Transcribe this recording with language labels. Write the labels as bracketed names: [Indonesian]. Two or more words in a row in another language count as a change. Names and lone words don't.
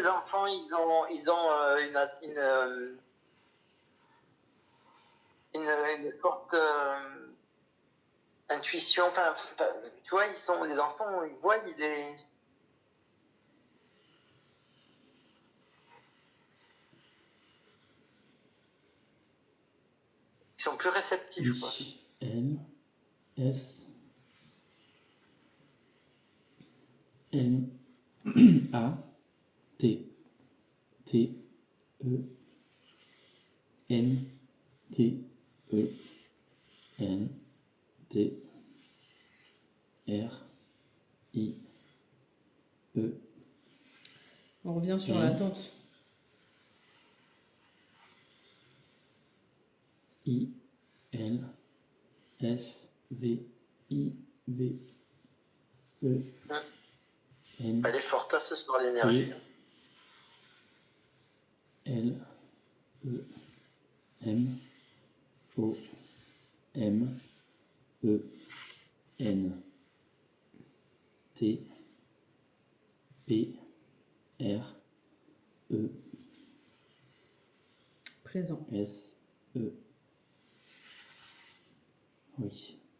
[French] que les enfants, ils ont une forte intuition. Enfin, tu vois, les enfants, ils voient, ils sont plus réceptifs, quoi. I, L, S, N, A, T. T. E. N. T. E. N. T. R. I. E. On revient sur N. l'attente. I. L. S. V. I. V. E. N. Elle est forte à ce soir, l'énergie. L. E. M. O. M. E. N. T. P. R. E. Présent. S. E. Oui.